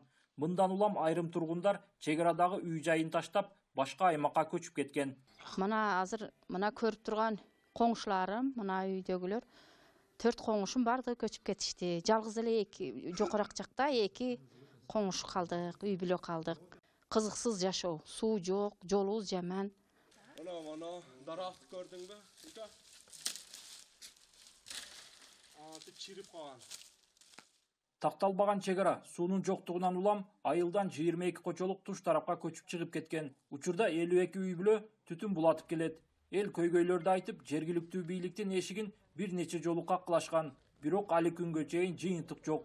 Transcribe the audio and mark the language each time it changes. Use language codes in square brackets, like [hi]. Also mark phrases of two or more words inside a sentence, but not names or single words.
[ky] Мындан улам айрым тургундар чек арадагы үй жайын таштап, башка аймакка көчүп кеткен. Мына азыр мына көрүп турган коңшуларым, мына үйдөгүлөр 4 коңшум барды көчүп кетишти. Жалгыз эле жокорак жакта 2 коңшу калдык, үй бүлө калдык. Кызыксыз жашоо, суу жок, жолубуз жаман. [uz] Ana darafты gördün mü? Ağzı çirip kalan. [ky] Такталбаган чек ара суунун жоктугунан улам айылдан 22 кочолук туш тарапка көчүп чыгып кеткен. Учурда 52 үй бүлө түтүн булатып келет. Эл көйгөйлөрдү айтып, жергиликтүү бийликтин эшигин бир нече жолу каклашкан. Бирок али күнгө чейин жыйынтык жок.